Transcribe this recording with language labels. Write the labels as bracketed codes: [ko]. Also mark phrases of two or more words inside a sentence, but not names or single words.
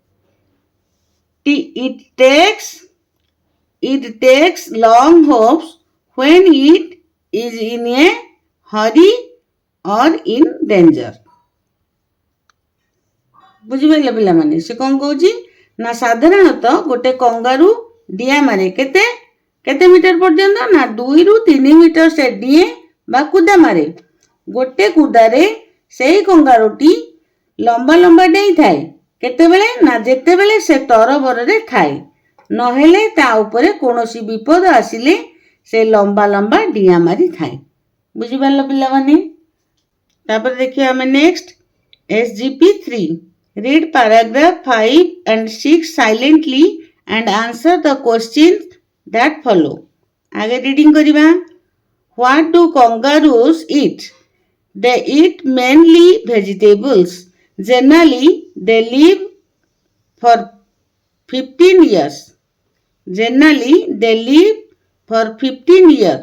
[en] It takes long hops when it is in a hurry or in danger. [or] ବୁଝିପାରିଲ ପିଲାମାନେ? ସେ କ'ଣ କହୁଛି ନା ସାଧାରଣତଃ ଗୋଟେ କଙ୍ଗାରୁ ଡିଆଁ ମାରେ କେତେ କେତେ ମିଟର ପର୍ଯ୍ୟନ୍ତ ନା 2 ରୁ 3 ମିଟର ସେ ଡିଏଁ ବା କୁଦା ମାରେ। ଗୋଟେ କୁଦାରେ ସେଇ କଙ୍ଗାରୁଟି ଲମ୍ବା ଲମ୍ବା ଡେଇଁଥାଏ କେତେବେଳେ ନା ଯେତେବେଳେ ସେ ତରବରରେ ଥାଏ, ନହେଲେ ତା ଉପରେ କୌଣସି ବିପଦ ଆସିଲେ ସେ ଲମ୍ବା ଲମ୍ବା ଡିଆଁ ମାରିଥାଏ। ବୁଝିପାରିଲ ପିଲାମାନେ? ତାପରେ ଦେଖିବା ଆମେ ନେକ୍ସଟ SGP3 [en] read paragraph 5 and 6 silently and answer the questions that follow. [or] ଆଗେ ରିଡିଙ୍ଗ କରିବା। [en] What do kangaroos eat? They eat mainly vegetables. Generally they live for 15 years. Generally they live for 15 years.